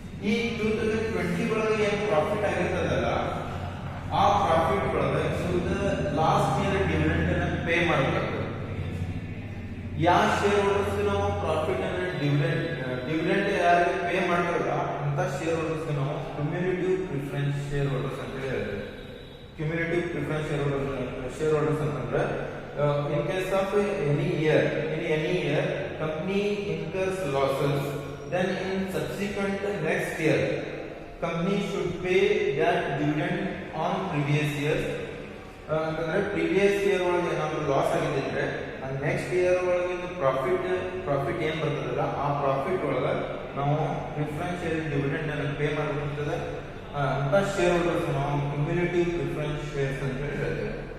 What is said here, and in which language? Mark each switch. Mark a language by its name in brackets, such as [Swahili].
[Kannada] ಈ 2020 ಒಳಗೆ ಏನು ಪ್ರಾಫಿಟ್ ಆಗಿರ್ತದಲ್ಲ ಆ ಪ್ರಾಫಿಟ್ ಒಳಗೆ ಲಾಸ್ಟ್ ಇಯರ್ ಡಿವಿಡೆಂಡ್ ಅನ್ನು ಪೇ ಮಾಡಬೇಕಾಗ್ತದೆ. ಯಾವ ಶೇರ್ ಹೋಲ್ಡರ್ಸ್ ನಾವು ಪ್ರಾಫಿಟ್ ಅನ್ನು ಡಿವಿಡೆಂಡ್ ಯಾರಿಗೆ ಪೇ ಮಾಡ್ತಾರಲ್ಲ ಅಂತ ಶೇರ್ ಹೋಲ್ಡರ್ಸ್ ನಾವು ಕ್ಯುಮ್ಯುಲೇಟಿವ್ ಪ್ರಿಫರೆನ್ಸ್ ಶೇರ್ ಹೋಲ್ಡರ್ಸ್ ಅಂತ ಹೇಳ್ತೇವೆ. ಕ್ಯುಮ್ಯುಲೇಟಿವ್ ಪ್ರಿಫರೆನ್ಸ್ ಶೇರ್ ಹೋಲ್ಡರ್ಸ್ ಅಂತಂದ್ರೆ [English] in case of any year company incurs losses, then in subsequent next year company should pay that dividend on previous years. [Kannada] ಅಂತಂದ್ರೆ previous year ಒಳಗೆ ಏನಾದ್ರು loss ಆಗಿದ್ರೆ next year ಒಳಗೆ profit ಏನ್ ಬರ್ತದಲ್ಲ ಆ profit ಒಳಗೆ ನಾವು ಪ್ರಿಫರೆನ್ಸ್ ಶೇರ್ ಡಿವಿಡೆಂಡ್ ಅನ್ನು ಪೇ ಮಾಡಬೇಕಾಗ್ತದೆ. ಅಂತ ಶೇರ್ ಹೋಲ್ಡರ್ಸ್ ನಾವು ಕ್ಯುಮ್ಯುಲೇಟಿವ್ ಪ್ರಿಫರೆನ್ಸ್ ಶೇರ್ಸ್ ಅಂತ ಹೇಳಿ ಹೇಳ್ತೇವೆ.